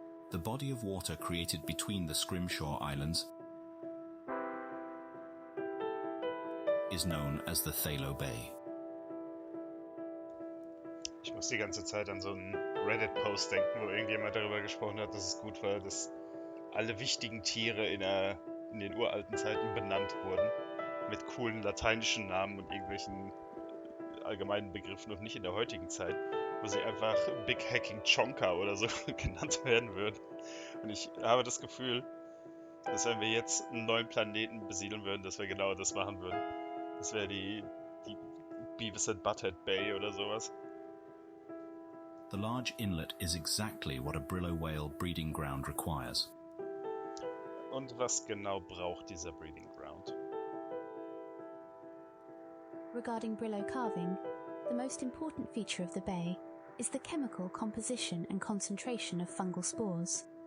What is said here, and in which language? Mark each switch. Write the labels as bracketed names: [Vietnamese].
[English] The body of water created between the Scrimshaw Islands is known as the Thalo Bay. [German] Ich muss die ganze Zeit an so einen Reddit-Post denken, wo irgendjemand darüber gesprochen hat, dass es gut war, dass alle wichtigen Tiere in den uralten Zeiten benannt wurden. Mit coolen lateinischen Namen und irgendwelchen allgemeinen Begriffen und nicht in der heutigen Zeit, wo sie einfach [English] Big Hacking Chonka [German] oder so genannt werden würden. Und ich habe das Gefühl, dass wenn wir jetzt einen neuen Planeten besiedeln würden, dass wir genau das machen würden. Das wäre die Beavis and Butthead Bay oder sowas. [English] The large inlet is exactly what a Brillo whale breeding ground requires. [German] Und was genau braucht dieser breeding ground? [English] Regarding Brillo calving, the most important feature of the bay is the chemical composition and concentration of fungal spores.